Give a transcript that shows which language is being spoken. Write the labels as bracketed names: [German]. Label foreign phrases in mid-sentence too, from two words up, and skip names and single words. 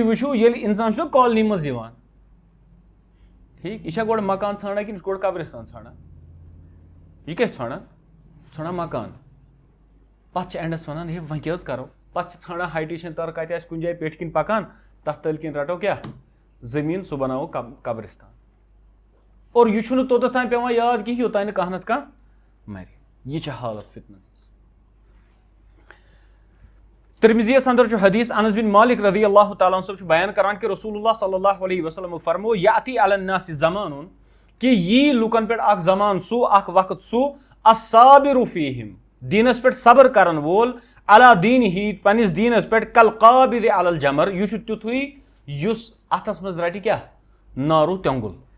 [Kashmiri] وٕچھِو ییٚلہِ اِنسان چھُنہ کالنی منٛز یِوان ٹھیٖک یہِ چھا گۄڈٕ مکان ژھانڈان کِنہٕ یہِ چھُ گۄڈٕ قبرستان ژھانڈان یہِ کیاہ چھُ ژھانڈان ژھانڈان مکان پتہٕ چھِ اینڈس ونان ہے وۄنۍ کیاہ حظ کرو پتہٕ چھِ ژھانڈان ہایٹیشن تر کتہِ آسہِ کُنہِ جایہِ پیٚٹھۍ کِنۍ پکان تتھ تٔلۍ کِنۍ رٹو کیاہ زٔمیٖن سُہ بناوو قبرستان اور یہِ چھُنہٕ توٚتتھ تام پیٚوان یاد کینٛہہ یوٚتانۍ نہٕ کانٛہہ نتہٕ کانٛہہ مرِ یہِ چھِ حالت فتنن ہٕنٛز ترمذیَس انٛدر چھُ حدیٖث انس بن مالک [Arabic] رضی اللہ تعالیٰ [Kashmiri] صٲب چھُ بیان کران کہِ [Arabic] رسول اللہ صلی اللہ علیہ وسلم [Kashmiri] فرمو [Arabic] یأتی علی الناس زمانٌ [Kashmiri] کہِ یی لُکن پٮ۪ٹھ اکھ زمان سُہ اکھ وقت سُہ [Arabic] الصابر فیہم [Kashmiri] دیٖنس پٮ۪ٹھ صبر کرن وول [Arabic] علی دیٖنہِ [Kashmiri] پننِس دیٖنس پٮ۪ٹھ [Arabic] کالقابض علی الجمر [Kashmiri] یہِ چھُ تیُتھُے یُس اتھس منٛز رٹہِ کیاہ نارو تیٚنٛگُل